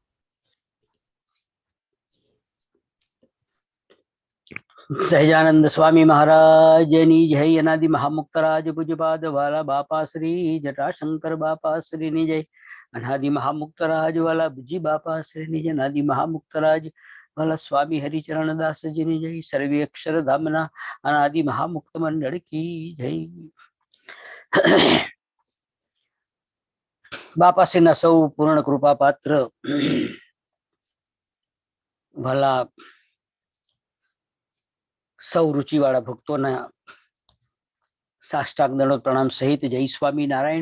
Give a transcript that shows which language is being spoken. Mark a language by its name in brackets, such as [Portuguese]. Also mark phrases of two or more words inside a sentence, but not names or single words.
[Gujarati] સહજાનંદ સ્વામી મહારાજ જની જય અનાદિ મહામુક્તરાજ પૂજ્યપાદ વાલા બાપાશ્રી જટાશંકર બાપાશ્રી ની જય અનાદિ મહામુક્તરાજ વાલા બુજી બાપાશ્રી ની જય અનાદિ મહામુક્તરાજ વાલા સ્વામી હરિચરણ દાસ જી ની જય સર્વે અક્ષર ધામના અનાદિ મહામુક્ત મંડળ ની જય। બાપાશ્રી ના સૌ પૂર્ણ કૃપા પાત્ર વાલા સૌ રુચિવાળા ભક્તો સાષ્ટાંગ દંડવત પ્રણામ સહિત જય સ્વામી નારાયણ।